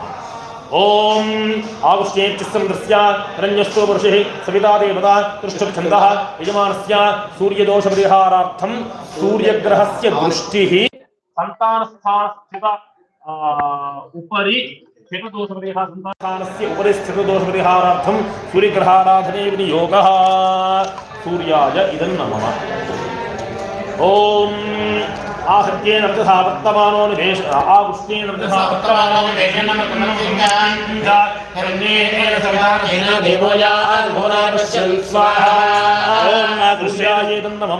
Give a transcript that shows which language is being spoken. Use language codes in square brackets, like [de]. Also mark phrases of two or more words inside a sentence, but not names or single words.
[sa] ఓం ఆగుష్యేత్యస్య హిరణ్యస్థో పురుషిః సవితా దేవతా కృష్ణఛందః యజమానస్య సూర్యదోష పరిహారార్థం సూర్యగ్రహస్య దృష్టిః సంతానస్థానస్థిత ఉపరి సంతానస్థానస్య ఉపరి స్థితదోష పరిహారార్థం సూర్యగ్రహారాధనే వినియోగः. సూర్యాయ ఇదం నమః. ఓం आहत्येन रजसा वर्तमानो निवेश आगुष्टेन रजसा वर्तमानो निवेशनं पुनर्जिंगाञ्च हिरण्येन सवितार्हेन देवोयात् घोरापश्यन् स्वाहा. ओम आगुष्यायेदं नमः.